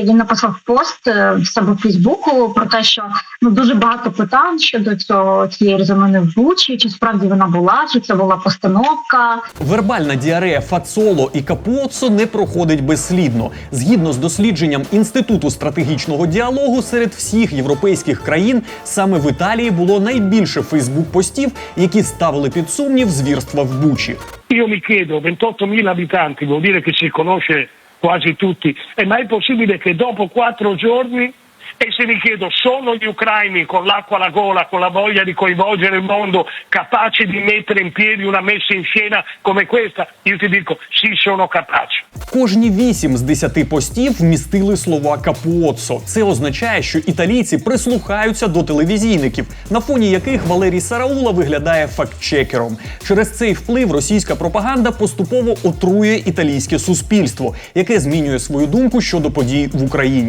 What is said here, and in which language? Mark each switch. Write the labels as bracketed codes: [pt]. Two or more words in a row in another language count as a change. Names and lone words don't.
[uk] Він написав пост в себе в Фейсбуку про те, що дуже багато питань щодо цієї резонанси в Бучі, чи справді вона була, чи це була постановка. Вербальна діарея Фацоло і Капуоццо не проходить безслідно. Згідно з дослідженням Інституту стратегічного діалогу, серед всіх європейських країн саме в Італії було найбільше фейсбук-постів, які ставили під сумнів звірства в Бучі. [it] Io mi chiedo, 28.000 abitanti, vuol dire che si conosce quasi tutti, è mai possibile che dopo 4 giorni, e se mi chiedo, sono gli ucraini con l'acqua alla gola, con la voglia di coinvolgere il mondo, capaci di mettere in piedi una messa in scena come questa? Io ti dico, sì, sono capaci. [uk] Кожні 8 з 10 постів вмістили слова Капуоццо. Це означає, що італійці прислухаються до телевізійників, на фоні яких Валерій Сараула виглядає фактчекером. Через цей вплив російська пропаганда поступово отрує італійське суспільство, яке змінює свою думку щодо подій в Україні.